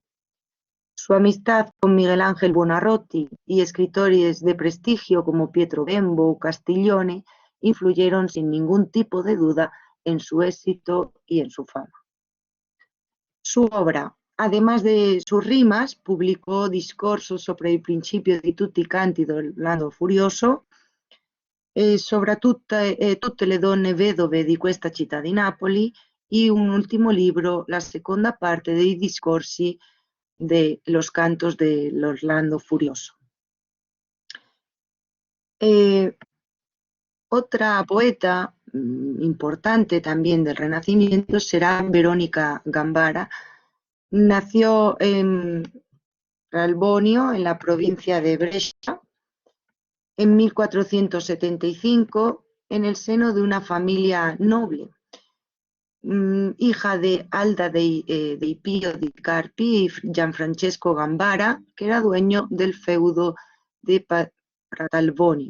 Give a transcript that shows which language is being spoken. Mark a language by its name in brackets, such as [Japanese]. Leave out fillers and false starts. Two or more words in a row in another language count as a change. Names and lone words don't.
[Spanish] Su amistad con Miguel Ángel Buonarroti y escritores de prestigio como Pietro Bembo o Castiglione influyeron sin ningún tipo de duda en su éxito y en su fama. Su obra, además de sus rimas, [Italian] publicò discorso sopra il principio di tutti i canti dell'Orlando Furioso, sopra tutte le donne vedove di questa città di Napoli, [Spanish] y un último libro, la segunda parte [Italian] dei discorsi [Spanish] de los cantos del Orlando Furioso. Otra poeta importante también del Renacimiento será Verónica Gambara. Nació en Albonio, en la provincia de Brescia, en 1475, en el seno de una familia noble, hija de Alda dei Pio di Carpi y Gianfrancesco Gambara, que era dueño del feudo de Pratalbonio.